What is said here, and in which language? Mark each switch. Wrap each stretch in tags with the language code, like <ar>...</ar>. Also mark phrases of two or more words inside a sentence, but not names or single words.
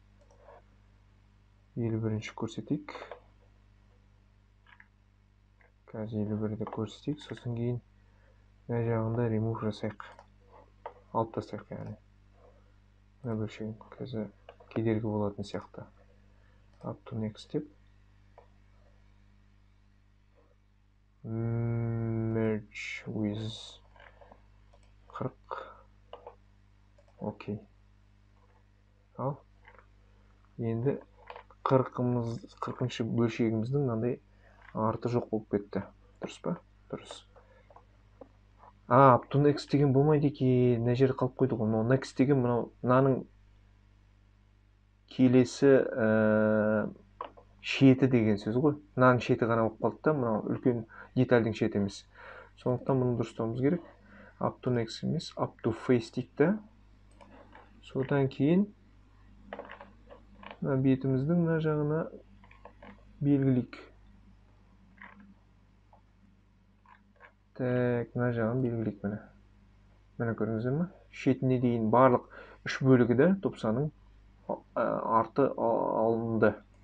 <kk>51-ші көрсетейік. Қазір 51-ді көрсетейік. Сосын кейін мына жағында remove жасайық. Алып тастайық, яғни. Мына бөлшегін қазір кедергі болатын сияқты.</kk> <en>Up to next деп. Merge with 40.</en> <kk>Окей. Ал. Енді 40-ші бөлшегіміздің мынандай арты жоқ болып кетті. Дұрыс па? Дұрыс.</kk> <en>Up to next</en> <kk>деген болмайды екен. Мына жері қалып қойды ғой. Next деген мынаның келесі шеті деген сөз ғой. Мынаның шеті ғана болып қалды да, мынау үлкен детальдің шеті емес. Сондықтан бұны дұрыстауымыз керек.</kk> <en>Up to next емес, up to face дейді.</en> <kk>Содан кейін мына бетіміздің мына жағына белгілейік. Так, мына жағын белгілейік міне. Міне көрдіңіздер ме? Шетіне дейін барлық 3 бөлігі де 90-ның арты алынды.</kk>